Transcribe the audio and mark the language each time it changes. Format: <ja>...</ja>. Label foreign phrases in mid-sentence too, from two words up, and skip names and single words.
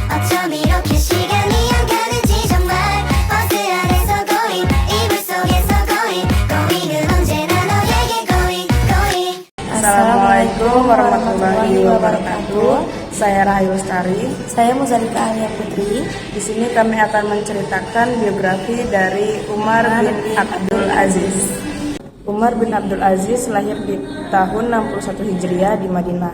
<ko>나처럼 이렇게 시간이 안 가는지 정말 버스 안에서</ko> <en>going</en> <ko>속에서 고잉 고잉은 언제나 너에게 고잉 고잉.</ko> <ar>السلام عليكم ورحمة الله وبركاته.</ar> <id>Saya Rahayu Lestari. Saya Muzalika Alia Putri. Di sini kami akan menceritakan biografi dari Umar bin Abdul Aziz. Umar bin Abdul Aziz lahir di tahun 61 Hijriah di Madinah.</id>